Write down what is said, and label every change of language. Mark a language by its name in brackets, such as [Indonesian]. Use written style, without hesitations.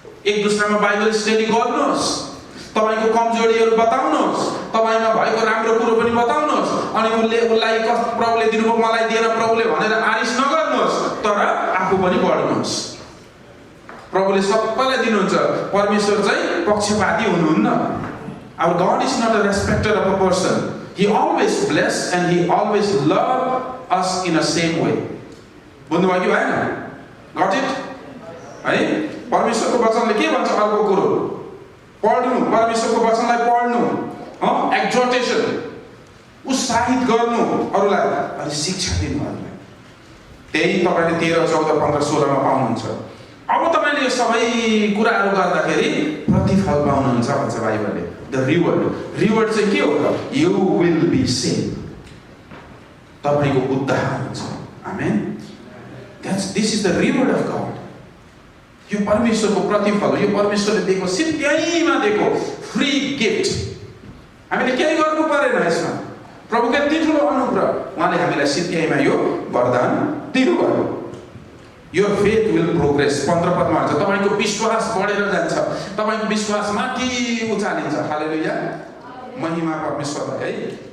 [Nepali] एक दुसरामा Bible study गर्नुहोस् तपाईको कमजोरीहरु बताउनुहोस् तपाईमा भएको राम्रो कुरो पनि बताउनुहोस् अनि उलाई प्रभुले दिनुभयो मलाई दिएर प्रभुले भनेर आरिस नगर्नुहोस् तर आफू पनि पढ्नुहोस् प्रभुले सबैलाई दिनुहुन्छ परमेश्वर चाहिँ पक्षपाती हुनुहुन्न [English] Our God is not a respecter of a person. He always bless and he always love us in a same way. [Nepali] बुझ्नुभयो कि भएन? [English] Got it? [Nepali] है परमेश्वरको वचनले के भन्छ अर्को कुरो पढ्नु परमेश्वरको वचनलाई पढ्नु एक्सोर्टेसन उत्साहित गर्नु अरूलाई अनि शिक्षा दिनु अरूलाई त्यही तपाईले 13, 14, 15, 16 मा पाउनुहुन्छ। अब तपाईले यो सबै कुराहरू गर्दाखेरि प्रतिफल पाउनुहुन्छ भन्छ बाइबलले। [English] the reward [Nepali] चाहिँ के हो त? [English] You will be save. [Nepali] तपाईको उद्धार हुन्छ। आमेन। [English] This is the reward of God. [Nepali] यो परमेश्वरको प्रतिफल, यो परमेश्वरले दिएको सित्तैमा दिएको फ्री गिफ्ट। हामीले केही गर्नु परेन यसमा। प्रभुको यति ठुलो अनुग्रह, उहाँले हामीलाई सित्तैमा यो वरदान दिनुभयो। [English] Your faith will progress. [Nepali] 15 पदमा भन्छ तपाईको विश्वास बढेर जान्छ, तपाईको विश्वास माथि उचालिन्छ। हालेलुया, महिमा परमेश्वरलाई है।